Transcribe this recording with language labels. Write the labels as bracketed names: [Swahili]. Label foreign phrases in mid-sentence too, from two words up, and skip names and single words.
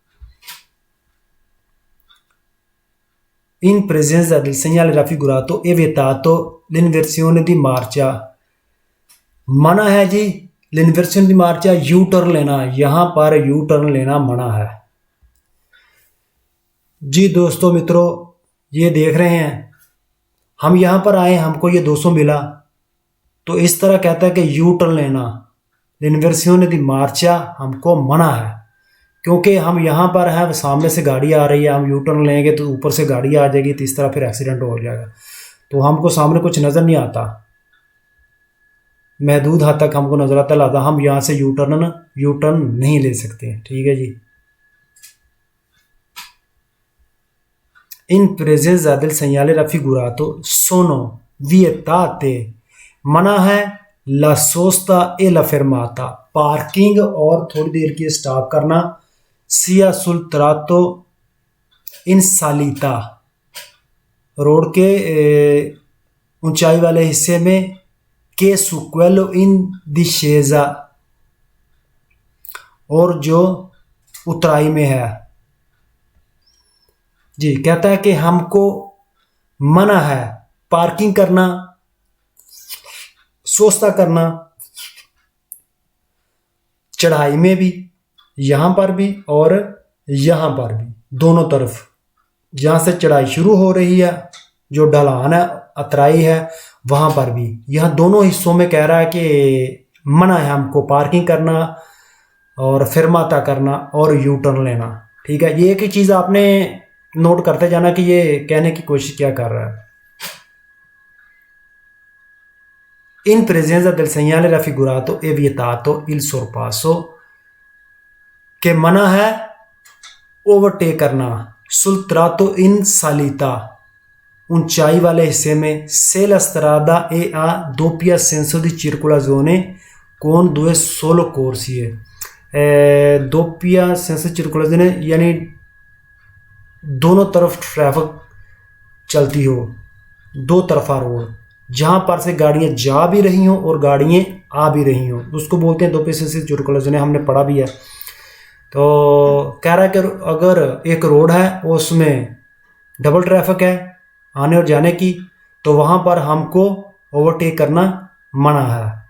[Italian] In presenza del segnale raffigurato è vietato l'inversione di marcia, [Hindi] मना है जी [Italian] l'inversione di marcia, [Hindi] यू टर्न लेना, यहाँ पर यू टर्न लेना मना है। जी दोस्तों मित्रों, ये देख रहे हैं हम यहाँ पर आए, हमको ये 200 मिला, तो इस तरह कहता है कि यू टर्न लेना, [Italian] l'inversione di marcia [Hindi] हमको मना है, क्योंकि हम यहाँ पर हैं, सामने से गाड़ी आ रही है, हम यू टर्न लेंगे तो ऊपर से गाड़ी आ जाएगी, तो इस तरह फिर एक्सीडेंट हो जाएगा, तो हमको सामने कुछ नज़र नहीं आता, महदूद हद तक हमको नज़र आता, लिहाजा हम यहाँ से यू टर्न नहीं ले सकते। ठीक है जी। [Italian] In presenza del segnale raffigurato sono vietate, [Hindi] मना है la [Italian] sosta e la fermata, [Hindi] पार्किंग और थोड़ी देर के स्टॉप करना, [Italian] sia sul tratto in salita, [Hindi] रोड के ऊंचाई वाले हिस्से में, के [Italian] su quello in discesa, [Hindi] और जो उतराई में है। जी, कहता है कि हमको मना है पार्किंग करना, सोस्ता करना, चढ़ाई में भी, यहाँ पर भी और यहाँ पर भी, दोनों तरफ, जहाँ से चढ़ाई शुरू हो रही है, जो ढलान है, अतराई है, वहाँ पर भी, यह दोनों हिस्सों में कह रहा है कि मना है हमको पार्किंग करना और फिरमाता करना और यू टर्न लेना। ठीक है, ये एक ही चीज़ आपने नोट करते जाना कि ये कहने की कोशिश क्या कर रहा है। [Italian] In presenza del segnale raffigurato è vietato il sorpasso, [Hindi] के मना है ओवरटेक करना, [Italian] sul tratto in salita, [Hindi] ऊंचाई वाले हिस्से में, [Italian] se la strada è a doppia senso di circolazione con due solo corsie, doppia senso di circolazione [Hindi] यानी दोनों तरफ ट्रैफिक चलती हो, दो तरफा रोड, जहाँ पर से गाड़ियाँ जा भी रही हों और गाड़ियाँ आ भी रही हों, उसको बोलते हैं [Italian] doppio senso di circolazione, [Hindi] हमने पढ़ा भी है। तो कह रहा है कि अगर एक रोड है उसमें डबल ट्रैफिक है आने और जाने की, तो वहाँ पर हमको ओवरटेक करना मना है।